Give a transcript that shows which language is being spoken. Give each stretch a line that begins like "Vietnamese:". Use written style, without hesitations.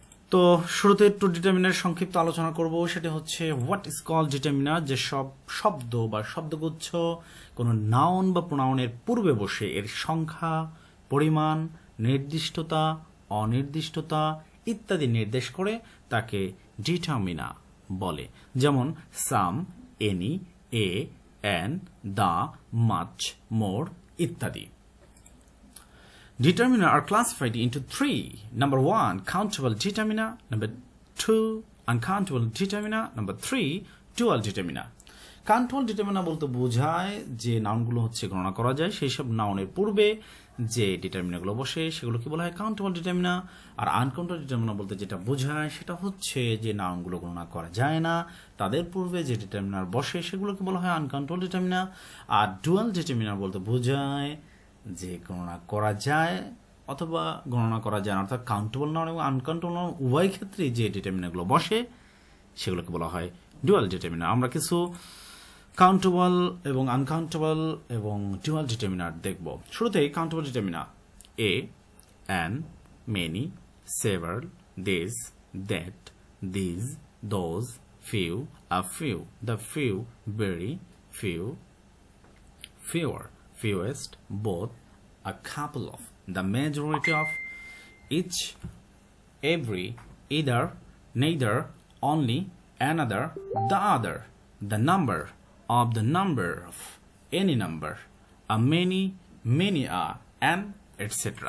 Bangla: তো শুরুতে একটু ডিটারমিনার সংক্ষিপ্ত আলোচনা করব। সেটা হচ্ছে
English: what is called determiner,
Bangla: যে সব শব্দ বা শব্দগুচ্ছ কোনো নাউন বা প্রোনাউনের পূর্বে বসে এর সংখ্যা, পরিমাণ, নির্দিষ্টতা, অনির্দিষ্টতা ইত্যাদি নির্দেশ করে তাকে ডিটারমিনা বলে। যেমন
English: some, any, a, an, the, much, more
Bangla: ইত্যাদি।
English: Determiner are classified into three. Number 1, countable determiner. Number 2, uncountable determiner. Number 3, dual determiner.
Bangla: Countable determiner বলতে বোঝায় যে নাউনগুলো হচ্ছে গণনা করা যায়, সেই সব নাউনের পূর্বে যে ডিটারমিনারগুলো বসে সেগুলো কি বলা হয় কাউন্টেবল ডিটারমিনার। আর আনকাউন্টেবল ডিটারমিনার বলতে যেটা বোঝায় সেটা হচ্ছে যে নাউনগুলো গণনা করা যায় না, তাদের পূর্বে যে ডিটারমিনার বসে সেগুলোকে বলা হয় আনকাউন্টেবল ডিটারমিনার। আর ডুয়াল ডিটারমিনার বলতে বোঝায় যে গণনা করা যায় অথবা গণনা করা যায় না, অর্থাৎ কাউন্টেবল নাউন এবং আনকাউন্টেবল নাউন উভয় ক্ষেত্রে যে ডিটারমিনারগুলো বসে সেগুলোকে বলা হয় ডুয়াল ডিটারমিনার। আমরা কিছু কাউন্টেবল এবং আনকাউন্টেবল এবং ডুয়াল ডিটারমিনার দেখব। শুরুতেই
English: Countable determiner: a, an, many, several, this, that, these, those, few, a few, the few, very, few, fewer, fewest, both, a couple of, the majority of, each, every, either, neither, only, another, the other, the number of the number of, any number, a many, many are, and etc.